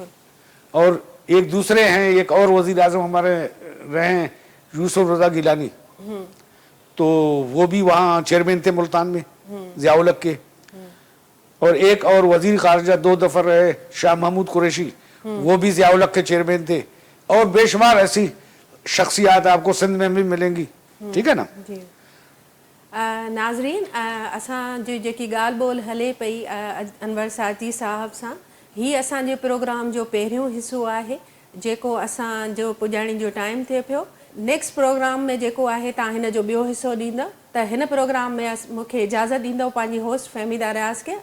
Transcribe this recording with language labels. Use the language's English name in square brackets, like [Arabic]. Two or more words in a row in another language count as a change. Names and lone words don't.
[Urdu] اور ایک دوسرے ہیں, ایک اور وزیر اعظم ہمارے رہے ہیں, یوسف رضا گیلانی, تو وہ بھی وہاں چیئرمین تھے ملتان میں ضیاء الحق کے. اور ایک اور وزیر خارجہ 2 دفعہ رہے, شاہ محمود قریشی, وہ بھی ضیاء الحق کے چیئرمین تھے. اور بے شمار ایسی شخصیات آپ کو سندھ میں بھی ملیں گی. ٹھیک ہے نا. جی. [Sindhi] नाज़रीन, असांजी जेकी ॻाल्हि ॿोल हले पई अनवर साथी साहब सां, हीअ असांजे प्रोग्राम जो पहिरियों हिसो आहे जेको असांजो पुॼाइण जो टाइम थिए पियो। [English] next program [Sindhi] में जेको आहे तव्हां हिन जो ॿियो हिसो ॾींदव। त हिन प्रोग्राम में मूंखे इजाज़त ॾींदव पंहिंजी होस्ट फहमीदा रियाज़ खे।